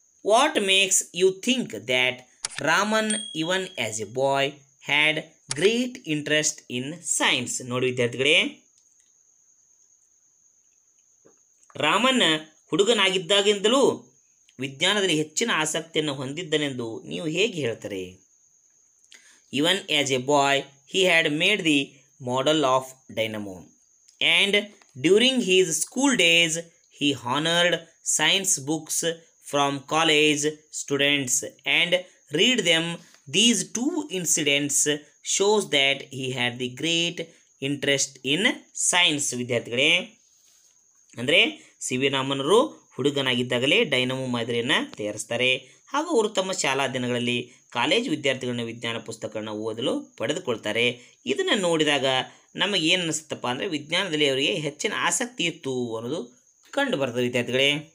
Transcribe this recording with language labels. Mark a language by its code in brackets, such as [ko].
[en] What makes you think that Raman even as a boy had great interest in science? [kn] ನೋಡಿ ವಿದ್ಯಾರ್ಥಿಗಳೇ, ರಾಮನ್ ಹುಡುಗನಾಗಿದ್ದಾಗಿಂದಲೂ ವಿಜ್ಞಾನದಲ್ಲಿ ಹೆಚ್ಚಿನ ಆಸಕ್ತಿಯನ್ನು ಹೊಂದಿದ್ದನೆಂದು ನೀವು ಹೇಗೆ ಹೇಳ್ತಾರೆ? [en] Even as a boy he had made the model of dynamo, and during his school days he honored science books from college students and read them. These two incidents shows that he had the great interest in science. [kn] ವಿದ್ಯಾರ್ಥಿಗಳೇ, ಅಂದರೆ C V ರಾಮನವರು ಹುಡುಗನಾಗಿದ್ದಾಗಲೇ dynamo ಮಾದರಿಯನ್ನು ತಯಾರಿಸ್ತಾರೆ ಹಾಗೂ ಅವರು ತಮ್ಮ ಶಾಲಾ ದಿನಗಳಲ್ಲಿ college ವಿದ್ಯಾರ್ಥಿಗಳನ್ನ ವಿಜ್ಞಾನ ಪುಸ್ತಕಗಳನ್ನ ಓದಲು ಪಡೆದುಕೊಳ್ತಾರೆ. ಇದನ್ನು ನೋಡಿದಾಗ ನಮಗೆ ಏನು ಅನಿಸುತ್ತಪ್ಪ ಅಂದರೆ ವಿಜ್ಞಾನದಲ್ಲಿ ಅವರಿಗೆ ಹೆಚ್ಚಿನ ಆಸಕ್ತಿ ಇತ್ತು ಅನ್ನೋದು ಕಂಡು ಬರ್ತದೆ ವಿದ್ಯಾರ್ಥಿಗಳೇ.